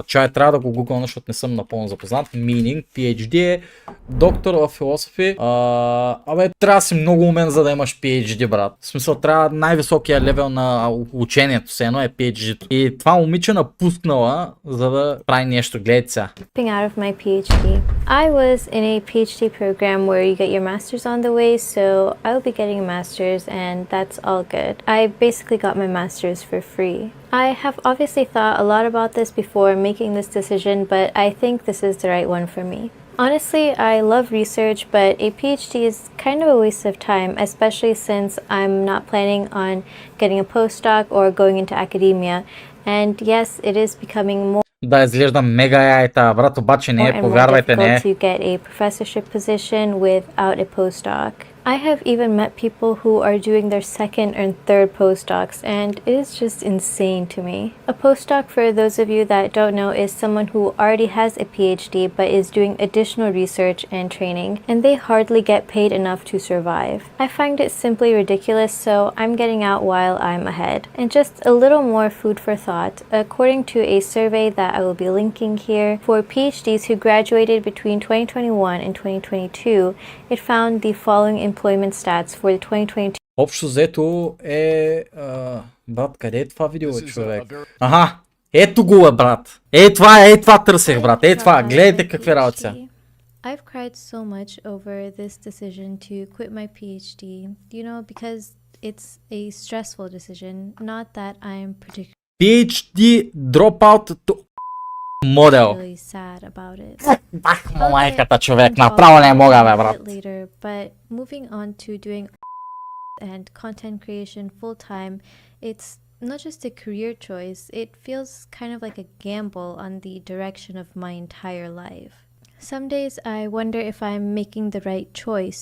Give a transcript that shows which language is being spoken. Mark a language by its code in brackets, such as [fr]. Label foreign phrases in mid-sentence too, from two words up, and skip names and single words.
[bg] Чай, трябва да го гугълна, защото не съм напълно запознат. Meaning, PhD е доктор в философи. Трябва да си много умен, за да имаш PhD, брат. В смисъл, трябва най-високия левел на учението, все едно е PhD. И това момиче напуснала, за да прави нещо. Гледайте сега. [en] Out of my PhD. I was in a PhD program where you get your master's on the way, so I'll be getting a master's and that's all good. I basically got my master's for free. I have obviously thought a lot about this before making this decision, but I think this is the right one for me. Honestly, I love research, but a PhD is kind of a waste of time, especially since I'm not planning on getting a postdoc or going into academia. And yes, it is becoming more [bg] Да, изглежда мега яйта, брат, обаче не е, повярвайте, не е. [en] to get a professorship position without a postdoc. I have even met people who are doing their second and third postdocs, and it is just insane to me. A postdoc, for those of you that don't know, is someone who already has a PhD but is doing additional research and training, and they hardly get paid enough to survive. I find it simply ridiculous, so I'm getting out while I'm ahead. And just a little more food for thought, according to a survey that I will be linking here, for PhDs who graduated between 2021 and 2022, it found the following employment stats for the 2022. [bg] Общо взето е... брат, къде е това видео, човек? Аха, ето го е, брат. Е това търсех, брат. Е това, гледайте какви работи са. [en] I've cried so much over this decision to quit my PhD, you know, because it's a stressful decision, not that I'm particularly PhD dropout to Модел. sad about it. [bg] Бах му майката, човек, направо не мога, бе, брат. [en] Later, but moving on to doing and content creation full time, it's not just a career choice, it feels kind of like a gamble on the direction of my entire life. Some days I wonder if I'm making the right choice.